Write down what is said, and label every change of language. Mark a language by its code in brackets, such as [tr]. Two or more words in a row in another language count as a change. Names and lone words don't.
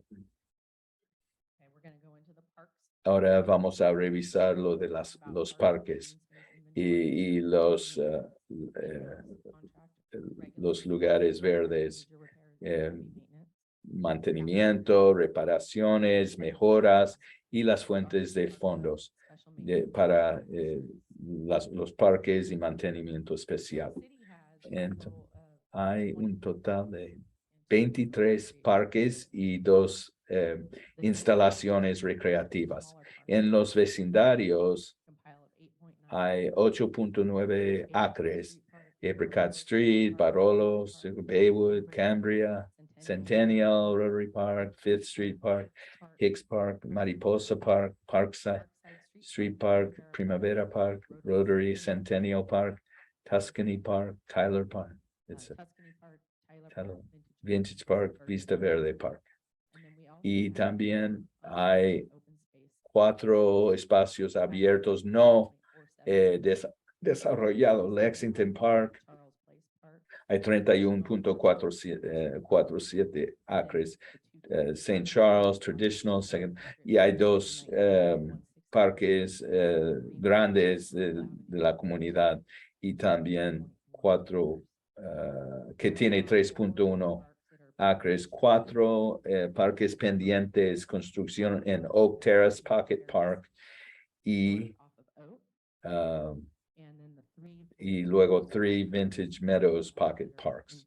[es] Ahora vamos a revisar lo de los parques y los lugares verdes, mantenimiento, reparaciones, mejoras y las fuentes de fondos para los parques y mantenimiento especial. Entonces, hay un total de 23 parques y 2 instalaciones recreativas. En los vecindarios hay 8.9 acres. Apricot Street, Barolo, Baywood, Cambria, Centennial, Rotary Park, Fifth Street Park, Hicks Park, Mariposa Park, Parkside Street Park, Primavera Park, Rotary, Centennial Park, Tuscany Park, Tyler Park, Vintage Park, Vista Verde Park. Y también hay 4 espacios abiertos no desarrollados. Lexington Park, hay 31.47 acres. St. Charles, Traditional, y hay 2 parques grandes de la comunidad y también 4 que tiene 3.1 acres, 4 parques pendientes, construcción en Oak Terrace Pocket Park y luego 3 Vintage Meadows Pocket Parks.